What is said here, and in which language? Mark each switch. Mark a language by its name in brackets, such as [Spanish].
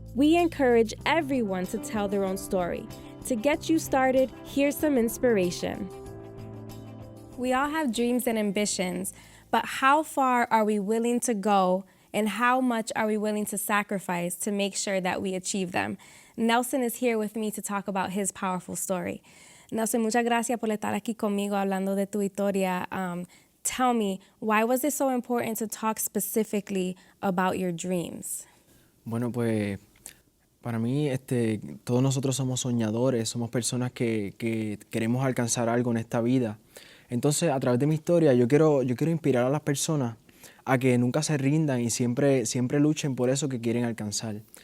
[English] We encourage everyone to tell their own story. To get you started, here's some inspiration. We all have dreams and ambitions, but how far are we willing to go and how much are we willing to sacrifice to make sure that we achieve them? Nelson is here with me to talk about his powerful story. [Spanish] Nelson, muchas gracias por estar aquí conmigo hablando de tu historia. [English] Tell me, why was it so important to talk specifically about your dreams? [Spanish] Bueno, pues para mí todos nosotros somos soñadores, somos personas que queremos alcanzar algo en esta vida. Entonces, a través de mi historia, yo quiero inspirar a las personas a que nunca se rindan y siempre luchen por eso que quieren alcanzar.